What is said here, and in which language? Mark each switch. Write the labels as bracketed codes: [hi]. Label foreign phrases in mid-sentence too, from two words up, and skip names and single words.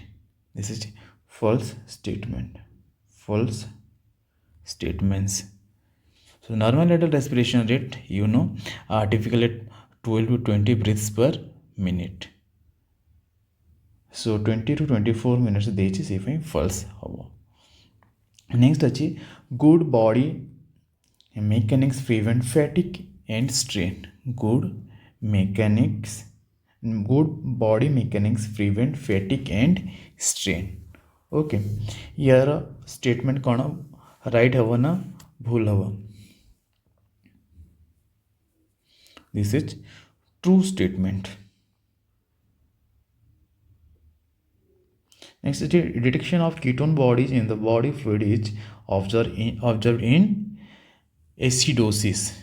[en] This is false statement. False statements. So normal adult respiration rate, typically 12 to 20 breaths per minute. So 20 to 24 minutes [or] ଦେଇଛି ସେ ପାଇଁ [en] false ହେବ. Next ଅଛି good body mechanics prevent fatigue and strain. Good body mechanics prevent fatigue and strain. [hi] Okay, यार statement कौन right है ना भूल है? [en] This is true statement. Next is detection of ketone bodies in the body fluid is observed in acidosis.